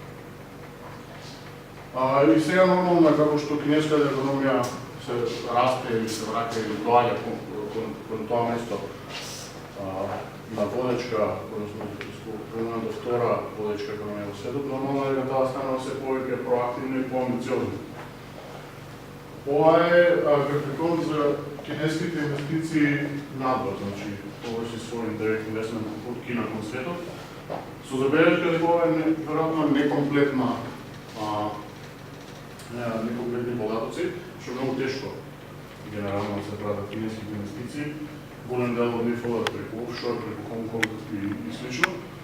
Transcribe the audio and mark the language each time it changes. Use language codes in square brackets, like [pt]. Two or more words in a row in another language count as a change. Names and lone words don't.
[mk] И сега нормално е како што кинеската економија се расте или се враќа или доаѓа кон тоа место на водечка, односно втора водечка економија во светот, нормално е дека таа станува се повеќе проактивна и поамбициозна. Ова е графикон за кинеските инвестиции надвор, значи [en] overseas foreign direct investment [mk] од Кина кон светот, со забелешка дека ова е веројатно некомплетни податоци, што е многу тешко генерално да се прават кинеските инвестиции. Голем дел од нив одат преку офшор, преку Хонг Конг и слично.